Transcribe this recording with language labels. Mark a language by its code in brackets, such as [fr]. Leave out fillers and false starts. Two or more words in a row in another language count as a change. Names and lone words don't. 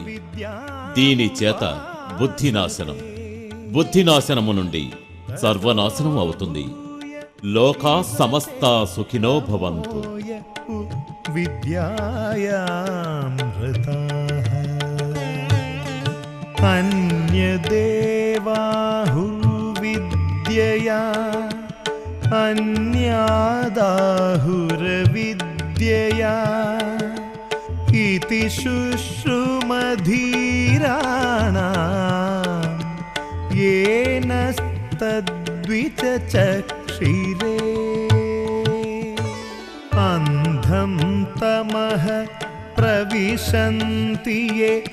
[te] దీని చేత బుద్ధినాశనం, బుద్ధినాశనము నుండి సర్వనాశనం అవుతుంది. [sa] లోకా సమస్తా సుఖినో భవంతు. విద్యాయామృతాః అన్యదేవాహు విద్యాయాం विद्यया अन्यादाहुरविद्यया इति शुश्रुमधीराणां येन तद्विचचक्षिरे अन्धं तमः प्रविशन्ति ये